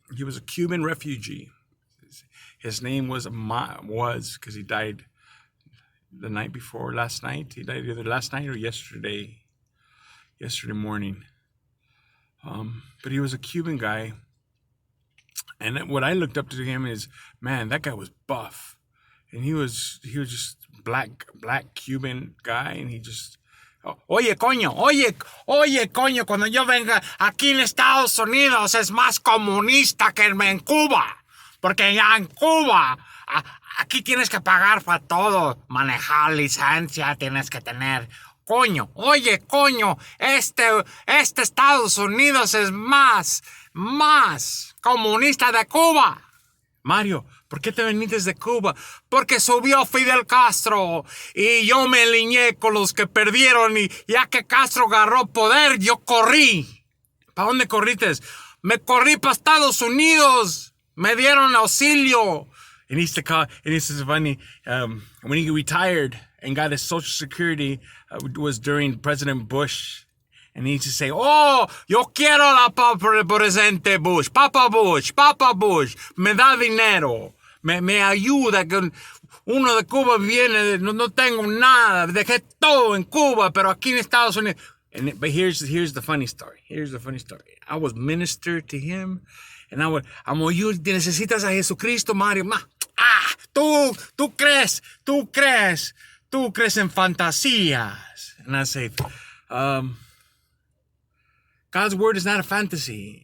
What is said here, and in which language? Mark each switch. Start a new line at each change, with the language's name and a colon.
English: He was a Cuban refugee. His name was because he died the night before last night. He died either last night or yesterday morning. But he was a Cuban guy. And what I looked up to him is, man, that guy was buff. And he was just black Cuban guy, and he just,
Spanish: oye, coño, cuando yo venga aquí en Estados Unidos es más comunista que en Cuba. Porque ya en Cuba, aquí tienes que pagar para todo. Manejar licencia tienes que tener. Coño, este Estados Unidos es más comunista de Cuba. Mario, ¿por qué te viniste de Cuba? Porque subió Fidel Castro y yo me alineé con los que perdieron, y ya que Castro agarró poder, yo corrí. ¿Para dónde corriste? Me corrí para Estados Unidos. Me dieron auxilio.
English: And he used to call, and this is funny, when he retired and got his Social Security, was during President Bush. And he used to say, oh,
Spanish: yo quiero la presidente Bush, Papa Bush, me da dinero, me ayuda, que uno de Cuba viene, no tengo nada, dejé todo en Cuba, pero aquí en Estados Unidos.
English: But here's the funny story. I was minister to him, and I'm you
Spanish: necesitas a Jesucristo, Mario. Tú crees en fantasías.
English: And I say, God's word is not a fantasy.